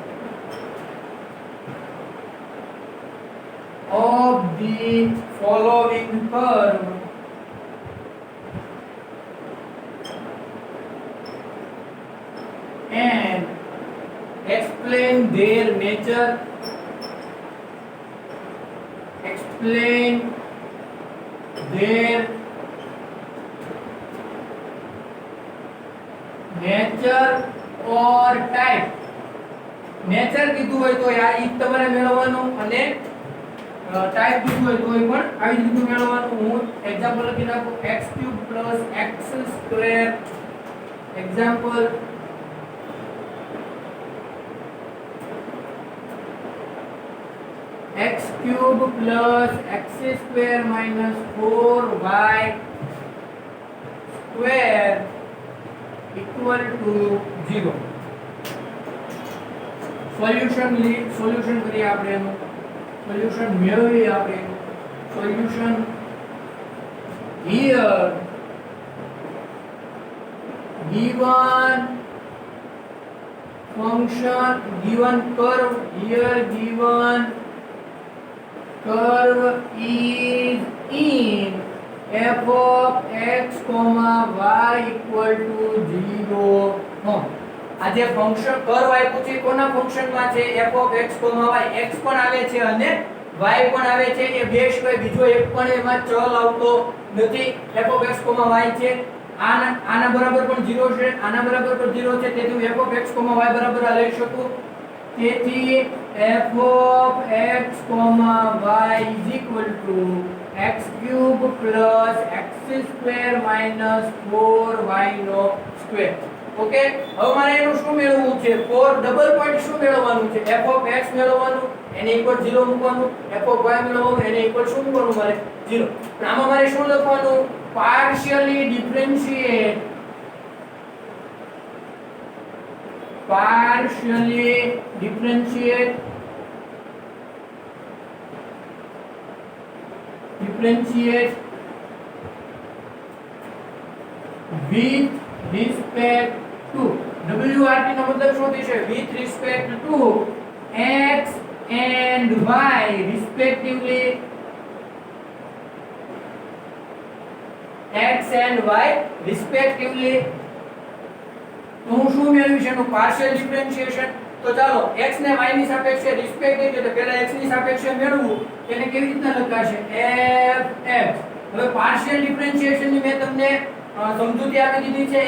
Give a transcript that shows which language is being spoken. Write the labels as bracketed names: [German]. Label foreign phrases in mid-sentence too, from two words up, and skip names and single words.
[English] of the following curve and explain their nature. Explain their nature or type. [Gujarati] નેચર કીધું હોય તો આ ઈ તમારે મેળવવાનું, અને ટાઈપ કીધું હોય તો એ પણ આવી રીતનું મેળવવાનું. હું એક્ઝામ્પલ લખી નાખું. x³ + x². [English] એક્ઝામ્પલ x³ + x² - 4y² equal to 0. [Gujarati] સોલ્યુશન કરીએ આપણે એનું. સોલ્યુશન મેળવીએ આપણે એનું. [English] સોલ્યુશન here given function, given curve, here given curve is in f of x, y equal to 0. [Gujarati] આ જે ફંક્શન કર્વ આપ્યું છે કોના ફંક્શનમાં છે? f of x, y. x પણ આવે છે અને y પણ આવે છે. એ બે સિવાય બીજો એક પણ એમાં ચલ આવતો નથી. f of x, y છે. આના બરાબર પણ 0 છે, આના બરાબર પણ 0 છે. તેથી હું f of x, y બરાબર આ લઈ શકું. તેથી f of x, y [English] is equal to [Gujarati] x³ + x² - 4y નો સ્ક્વેર. ઓકે, હવે મારે એનું શું મેળવવું છે? [English] for double point [Gujarati] શું મેળવવાનું છે? f of x મેળવવાનું, એને ઇક્વલ 0 મૂકવાનું. f of y મેળવવાનું, એને ઇક્વલ શું મૂકવાનું? મારે 0. આમાં મારે શું લખવાનું? [English] partially differentiate with respect to WRT [Gujarati] નો મતલબ શું થશે? [English] with respect to x and y respectively. x and y respectively. [Gujarati] તો હું શું મેળવીશ? એનું [English] partial differentiation. [Gujarati] તો ચાલો x ને y ની સાપેક્ષે રિસ્પેક્ટિવ એટલે પહેલા x ની સાપેક્ષે મેળવવું. એને કેવી રીતના લખાશે? f(x). હવે [English] partial differentiation [Gujarati] ની મેં તમને સમજૂતી આપી દીધી છે.